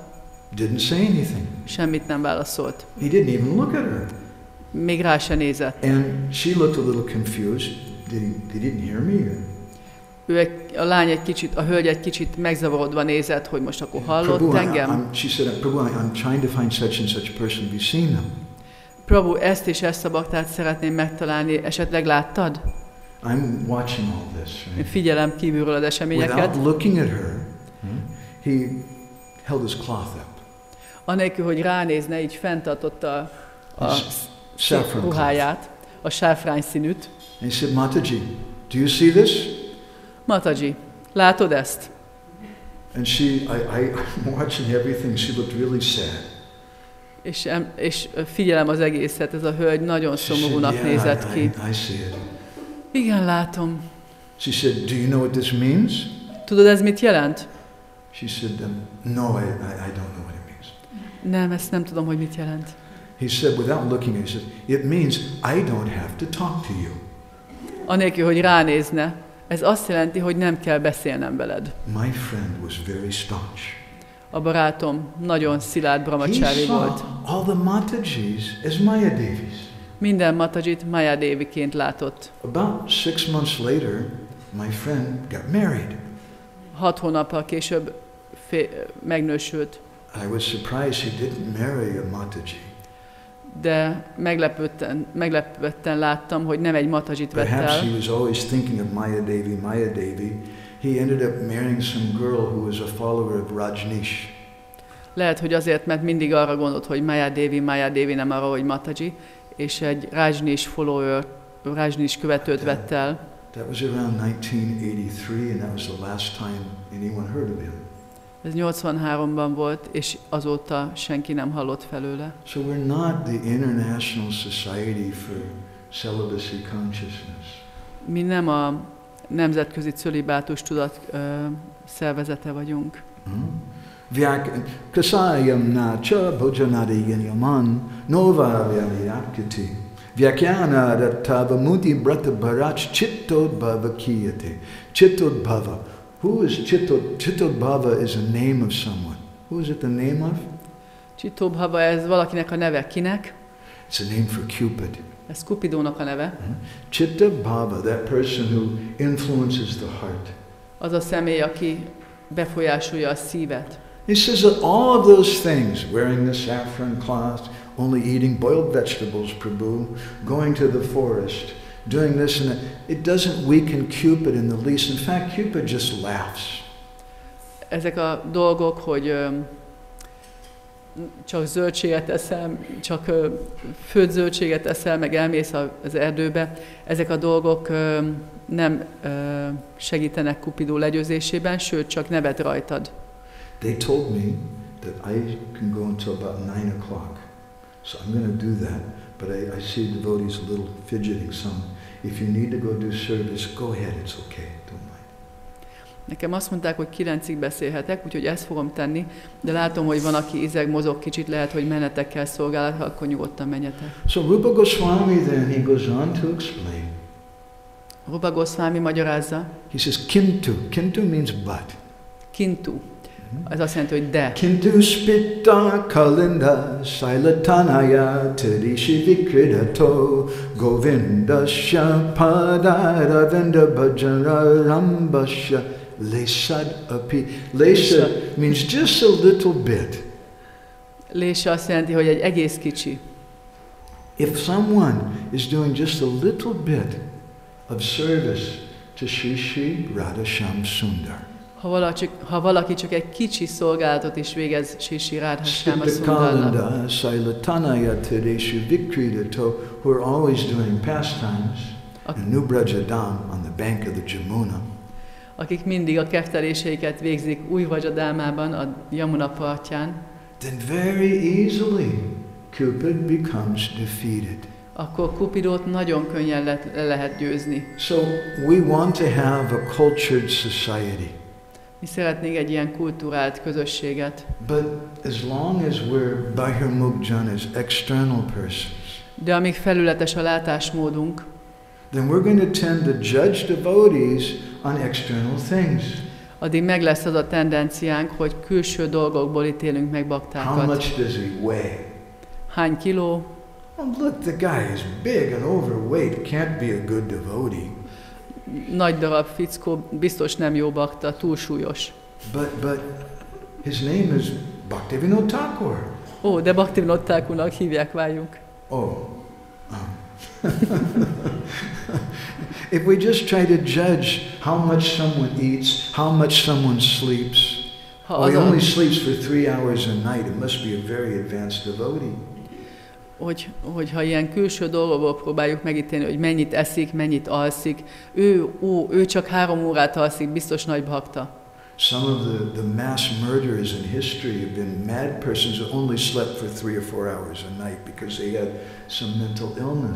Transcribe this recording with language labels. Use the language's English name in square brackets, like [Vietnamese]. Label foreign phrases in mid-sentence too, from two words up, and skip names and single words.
[English] didn't say anything. [Hungarian] Semmit nem válaszolt. [English] He didn't even look at her. [Hungarian] Még rá se nézett. [English] And she looked a little confused. He didn't hear me. [Hungarian] A hölgy egy kicsit megzavarodva nézett, hogy most akkor hallott engem. [English] She said, Prabhu, I'm trying to find such and such person. Have you seen them? [Hungarian] Prabhu, ezt és ezt a baktát szeretném megtalálni. Esetleg láttad? [English] I'm watching all this. Right? [Hungarian] Én figyelem kívülről az eseményeket. [English] Without looking at her, he held his cloth up. [Hungarian] Anélkül, hogy ránézne, így fenntartotta a ruháját, a sáfrány színűt. [English] And he said, Mataji, do you see this? [Hungarian] Mataji, látod ezt? [English] And I'm watching everything, she looked really sad. [Hungarian] És figyelem az egészet, ez a hölgy nagyon szomorúnak nézett ki. [English] I see it. [Hungarian] Igen, látom. [English] She said, do you know what this means? [Hungarian] Tudod, ez mit jelent? [English] She said, no, I don't know what it means. [Hungarian] Nem, ezt nem tudom, hogy mit jelent. [English] He said, without looking at it, he said, it means I don't have to talk to you. [Hungarian] Anélkül, hogy ránézne, ez azt jelenti, hogy nem kell beszélnem veled. [English] My friend was very staunch. [Hungarian] A barátom nagyon szilárd brahmacsári volt. [English] All the Matajis as Mayadevis. [Hungarian] Minden Matajit Mayadeviként látott. [English] About 6 months later, my friend got married. [Hungarian] 6 hónappal később megnősült. [English] I was surprised he didn't marry a Mataji. [Hungarian] De meglepődten láttam, hogy nem egy Matajit vett el. [English] Perhaps he was always thinking of Mayadevi. He ended up marrying some girl who was a follower of Rajneesh. [Hungarian] Lehet, hogy azért, mert mindig arra gondolt, hogy Mayadevi nem arra, hogy Mataji, és egy Rajneesh follower, Rajneesh követőt vett el. [English] That was around 1983, and that was the last time anyone heard of him. [Hungarian] Ez 83-ban volt, és azóta senki nem hallott felőle. [English] So we're not the International Society for Celibacy Consciousness. [Hungarian] Mi nem a Nemzetközi Cölibátus Tudat szervezete vagyunk. [Sanskrit] Kasayam nacha bhojanadi yaman nova vyakiti vyakyana rattava muti brata bharach chittod bhava kiyate. Chittod bhava. [English] Who is Chittod? Chittod bhava is a name of someone. Who is it the name of? [Hungarian] Chittod bhava, ez valakinek a neve. Kinek? [English] It's a name for Cupid. [Hungarian] Ez Cupidónak a neve. [English] Chitta bhava, that person who influences the heart. [Hungarian] Az a személy, aki befolyásolja a szívet. [English] He says that all of those things, wearing the saffron cloth, only eating boiled vegetables, prabhu, going to the forest, doing this and that, it doesn't weaken Cupid in the least. In fact, Cupid just laughs. [Hungarian] Ezek a dolgok, hogy csak zöldséget eszel, csak főtt zöldséget eszel, meg elmész az erdőbe, ezek a dolgok nem segítenek Cupidó legyőzésében, sőt, csak nevet rajtad. [English] They told me that I can go until about 9 o'clock. So I'm going to do that, but I see devotees a little fidgeting some. If you need to go do service, go ahead, it's okay, don't mind. [Hungarian] Nekem azt mondták, hogy 9-ig beszélhetek, úgyhogy ezt fogom tenni, de látom, hogy van, aki izeg, mozog kicsit, lehet, hogy menetekkel szolgálat, akkor nyugodtan menjetek. [English] So Rupa Goswami then, he goes on to explain. [Hungarian] Rupa Goswami magyarázza. [English] He says, Kintu. Kintu means but. [Hungarian] Kintu. Ez azt jelenti, hogy de. [Sanskrit] Kintu spitta kalinda sailatanaya tirishi vikridato govindasya padaravinda bhajana rambasya lesad api. [English] Lesa means just a little bit. [Hungarian] Lesa azt jelenti, hogy egy egész kicsi. [English] If someone is doing just a little bit of service to Shri Shri Radha Shyam Sundar. [Hungarian] Ha valaki csak egy kicsi szolgálatot is végez Shri Shri Radha Shyam Sundarnak, [English] who are always doing pastimes in New Brajadam on the bank of the Jamuna, [Hungarian] akik mindig a kefteléseiket végzik Új Vrajadámában, a Yamuna partján, [English] then very easily Cupid becomes defeated. [Hungarian] Akkor Cupidót nagyon könnyen le lehet győzni. [English] So we want to have a cultured society. [Hungarian] Mi szeretnénk egy ilyen kulturált közösséget. [English] But as long as we're bahirmukjan as external persons, [Hungarian] de amíg felületes a látásmódunk, [English] then we're going to tend to judge devotees on external things. [Hungarian] Addig meg lesz az a tendenciánk, hogy külső dolgokból ítélünk meg baktákat. [English] How much does he weigh? [Hungarian] Hány kiló? [English] Oh, look, the guy is big and overweight. Can't be a good devotee. [Hungarian] Nagy darab fickó, biztos nem jó bakta, túlsúlyos. [English] But his name is Bhaktivinoda Thakur. [Hungarian] Ó, de Bhaktivinoda Thakurnak hívják, várjuk. [English] If we just try to judge how much someone eats, how much someone sleeps, he only sleeps for 3 hours a night, it must be a very advanced devotee. [Hungarian] Hogyha ilyen külső dolgokból próbáljuk megítélni, hogy mennyit eszik, mennyit alszik, ő csak 3 órát alszik, biztos nagy bhakta. [English] Some of the mass murderers in history have been mad persons who only slept for 3 or 4 hours a night because they had some mental illness.